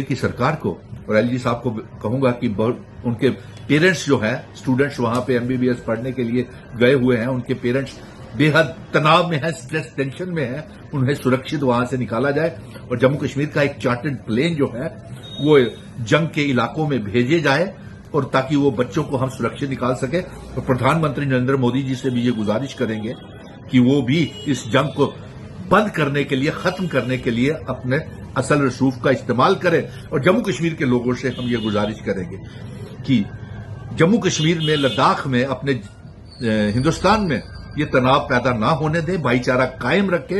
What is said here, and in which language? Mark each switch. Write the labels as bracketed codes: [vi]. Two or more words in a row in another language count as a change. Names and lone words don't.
[ur] کی سرکار کو اور LG صاحب کو کہوں گا کہ ان کے پیرنٹس جو ہیں، اسٹوڈنٹس وہاں پہ MBBS پڑھنے کے لیے گئے ہوئے ہیں، ان کے پیرنٹس بے حد تناؤ میں ہیں، [en] stress tension [ur] میں ہیں، انہیں سرکشت وہاں سے نکالا جائے اور جموں کشمیر کا ایک [en] chartered plane [ur] جو ہے وہ جنگ کے علاقوں میں بھیجے جائے اور تاکہ وہ بچوں کو ہم سرکشت نکال سکیں۔ اور پردھان منتری نریندر مودی جی سے بھی یہ گزارش کریں گے کہ وہ بھی اس جنگ کو بند کرنے کے لیے، ختم کرنے کے لیے اپنے اصل رسوخ کا استعمال کریں۔ اور جموں کشمیر کے لوگوں سے ہم یہ گزارش کریں گے کہ جموں کشمیر میں، لداخ میں، اپنے ہندوستان میں یہ تناؤ پیدا نہ ہونے دیں، بھائی چارہ قائم رکھیں۔